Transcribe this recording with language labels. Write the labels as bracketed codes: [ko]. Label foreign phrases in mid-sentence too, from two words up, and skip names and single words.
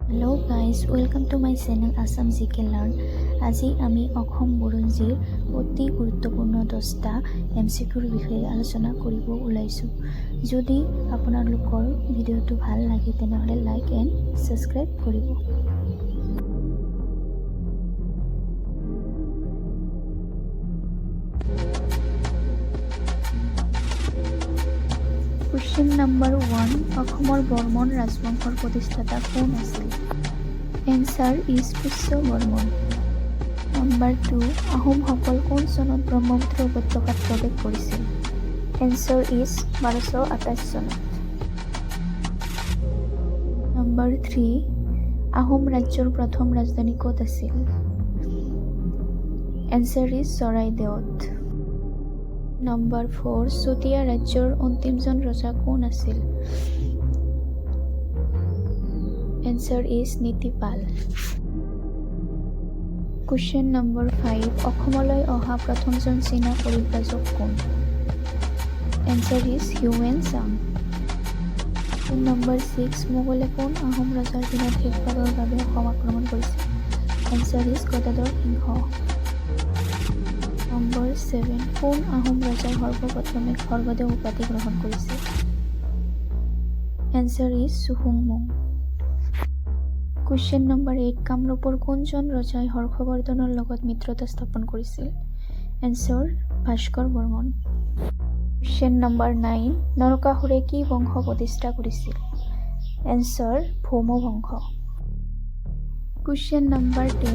[en] Hello guys, welcome to my channel Assam GK Learn. [as] আজি আমি অসম বুৰঞ্জীৰ অতি গুৰুত্বপূৰ্ণ 10টা MCQৰ বিষয়ে আলোচনা কৰিব ওলাইছো। যদি আপোনালোকৰ ভিডিঅ'টো ভাল লাগে তেনেহলে [en] like and subscribe [as] কৰিব। [en] Question number 1. [as] অসমৰ বৰ্মন ৰাজবংশৰ প্ৰতিষ্ঠাতা কোন আছিল? [en] Answer is পুষ্য বৰ্মন। Number 2. [as] আহোমসকল কোন চনত ব্ৰহ্মপুত্ৰ উপত্যকাত প্ৰৱেশ কৰিছিল? [en] Answer is 1228 চনত। Number 3. [as] আহোম ৰাজ্যৰ প্ৰথম ৰাজধানী ক'ত আছিল? [en] Answer is চৰাইদেউত। Number 4. [as] চুতীয়া ৰাজ্যৰ অন্তিমজন ৰজা কোন আছিল? [en] Answer is নীতিপাল। Question number 5. [as] অসমলৈ অহা প্ৰথমজন চীনা পৰিব্ৰাজক কোন? [en] Answer is হিউৱেন চাং। Question number 6. [as] মোগলে কোন আহোম ৰজাৰ দিনত শেষবাৰৰ বাবে অসম আক্ৰমণ কৰিছিল? [en] Answer is গদাধৰ সিংহ। Number 7. [as] কোন আহোম ৰজাই সৰ্বপ্ৰথমে স্বৰ্গদেউ উপাধি গ্ৰহণ কৰিছিল? [en] Answer is চুহুংমুং। Question number 8. [as] কামৰূপৰ কোনজন ৰজাই হৰ্ষবৰ্ধনৰ লগত মিত্ৰতা স্থাপন কৰিছিল? [en] Answer ভাস্কৰ বৰ্মন। Question number 9. [as] নৰকাসুৰে কি বংশ প্ৰতিষ্ঠা কৰিছিল? Answer ভৌম বংশ। [en] Question number 10.